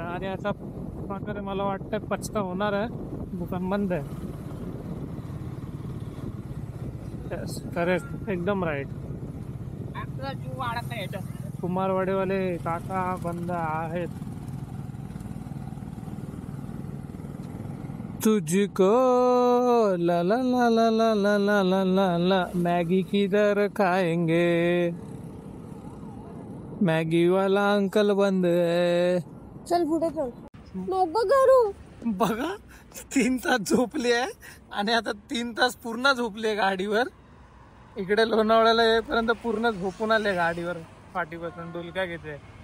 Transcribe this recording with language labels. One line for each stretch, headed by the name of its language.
Marathi: आणि असा प्रकारे मला वाटतं पचका होणार आहे, दुकान बंद आहे. करेक्ट, एकदम राईट. कुमारवाडेवाले काका बंद आहेत.
Hindi: तुझको ला ला ला ला ला ला ला ला ला ला मैगी किधर खाएंगे, मैगी वाला अंकल बंद है.
Marathi: चल पुढे चल. नको करू. बघा 3 तास झोपली आहे आणि आता 3 तास पूर्ण झोपली आहे गाडीवर. इकडे लोणावळ्याला येईपर्यंत पूर्ण झोपून आले गाडीवर, पाठीपासून डुलक्या घेते.